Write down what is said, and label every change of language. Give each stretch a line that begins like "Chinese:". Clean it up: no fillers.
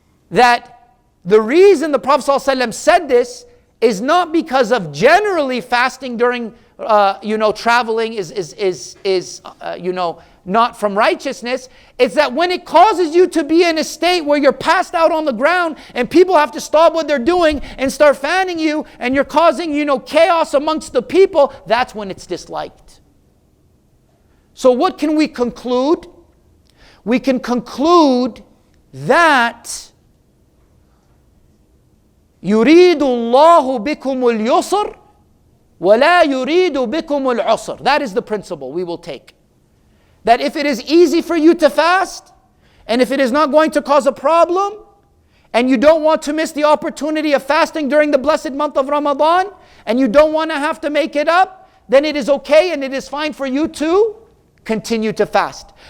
English: That the reason the Prophet ﷺ said this is not because of generally fasting during traveling is not from righteousness. It's that when it causes you to be in a state where you're passed out on the ground and people have to stop what they're doing and start fanning you and you're causing, chaos amongst the people, that's when it's disliked. So what can we conclude? We can conclude that
Arabic: يريد الله بكم اليسر ولا يريد بكم العسر.
English: That is the principle we will take. That if it is easy for you to fast, and if it is not going to cause a problem, and you don't want to miss the opportunity of fasting during the blessed month of Ramadan, and you don't want to have to make it up, then it is okay and it is fine for you to continue to fast.